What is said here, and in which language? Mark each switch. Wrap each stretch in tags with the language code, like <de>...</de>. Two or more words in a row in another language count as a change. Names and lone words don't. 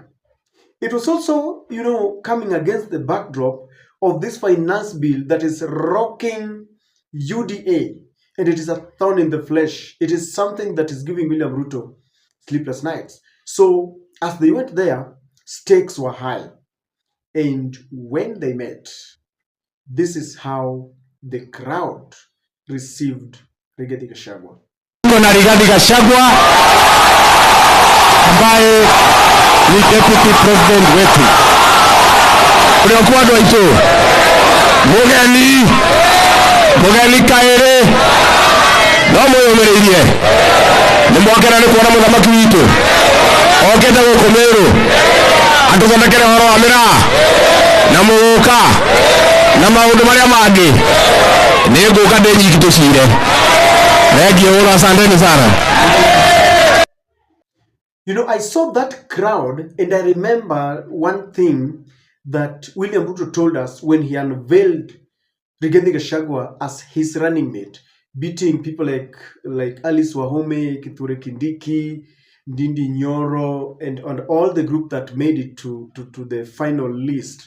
<en>It was also, coming against the backdrop of this finance bill that is rocking UDA, and it is a thorn in the flesh. It is something that is giving William Ruto sleepless nights. So as they went there, stakes were high. And when they met, this is how the crowd received Rigathi Gachagua.</en> <sw>Na Rigathi Gachagua ambaye ni</sw> <en>deputy president</en> <sw>wetu. Uliokuwa ndo hicho.</sw> <ki>Mugeni kaere. No muyomereirie. Nimwakera ni kuona muthamaki witu. Okete guku Meru. Atuthondekere horo wa miraa na muguka na maundu maria mangi. Ni nguka ndi nyiki tucire.</ki> <en>I saw that crowd, and I remember one thing that William Ruto told us when he unveiled Rigathi Gachagua as his running mate, beating people like Alice Wahome, Kithure Kindiki, Ndindi Nyoro, and all the group that made it to the final list.</en>